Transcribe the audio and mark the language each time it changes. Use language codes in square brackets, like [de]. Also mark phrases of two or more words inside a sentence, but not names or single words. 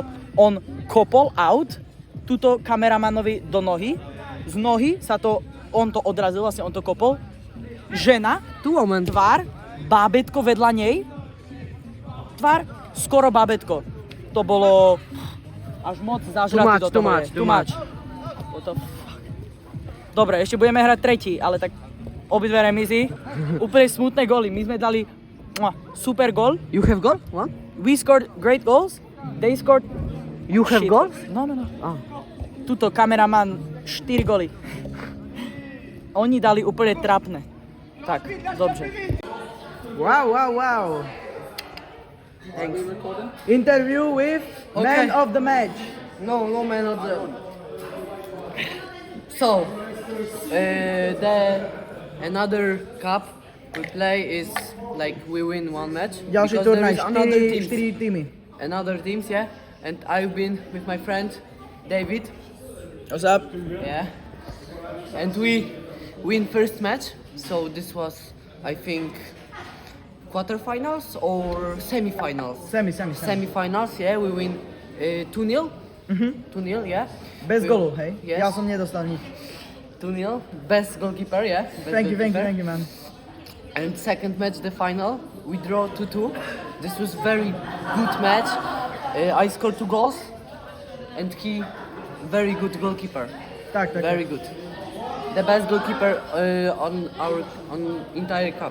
[sk] On kopol out túto kameramanovi do nohy. Z nohy sa to, on to odrazil, vlastne on to kopol. Žena, tvár, bábätko vedľa nej. Tvár, skoro bábätko. To bolo až moc zažratý do toho. [en] Too much. What the fuck? [sk] Dobre, ešte budeme hrať tretí, ale tak obidve remízy. Úplne smutné góly. My sme dali super gól. [en] You have goal? One? We scored great goals. They scored You have shit. goals? No. Ah. [sk] Tuto kameraman 4 góly. Oni dali úplne trapné. Tak, dobře. [en] Wow. Thanks. Interview with man of the match. No man of the... So, the another cup we play is like we win one match. [sk] Ďalší [en] because [sk] turnaj, [en] there is another teams. [sk] 4 týmy. [en] Another teams, yeah. And I've been with my friend David. What's up? Yeah. And we win first match. So this was, I think, quarterfinals or semifinals. Semi. Semifinals, yeah. We win 2-0. 2-0, yeah. [sk] Bez golu, hej? [en] Yes. [sk] Ja som nedostal nič. [en] 2-0. Best goalkeeper, yeah. Best Thank you, goalkeeper. man. And second match, the final, we draw 2-2. This was very good match. I scored 2 goals, and he, very good goalkeeper. [sk] Tak. [en] Very good. The best goalkeeper on entire cup.